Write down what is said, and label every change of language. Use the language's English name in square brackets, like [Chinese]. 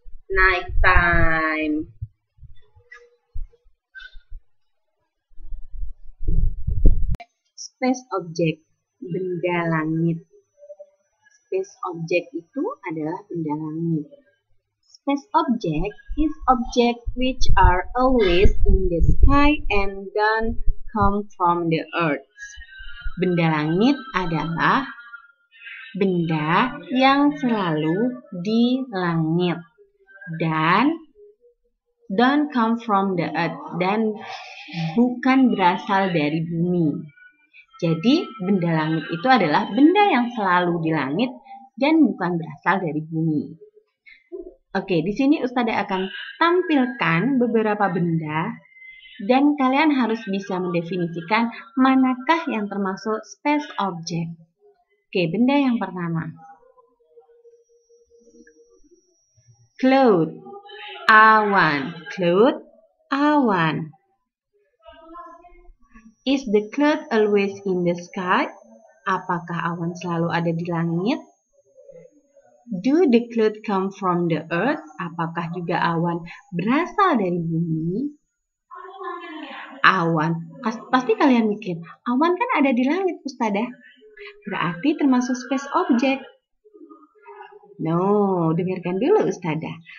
[English] Nighttime. [Indonesian] Space object, benda langit. Space object itu adalah benda langit. [English] Space object is object which are always in the sky and don't come from the earth. [Indonesian] Benda langit adalah benda yang selalu di langit dan [English] don't come from the earth, [Indonesian] dan bukan berasal dari bumi. Jadi benda langit itu adalah benda yang selalu di langit dan bukan berasal dari bumi. Oke, di sini Ustadzah akan tampilkan beberapa benda dan kalian harus bisa mendefinisikan manakah yang termasuk space object. Oke, benda yang pertama. Cloud, awan. Cloud, awan. [English] Is the cloud always in the sky? [Indonesian] Apakah awan selalu ada di langit? [English] Do the cloud come from the earth? [Indonesian] Apakah juga awan berasal dari bumi? Awan, pasti kalian mikir, awan kan ada di langit, Ustadzah. Berarti termasuk space object. No, dengarkan dulu Ustadzah.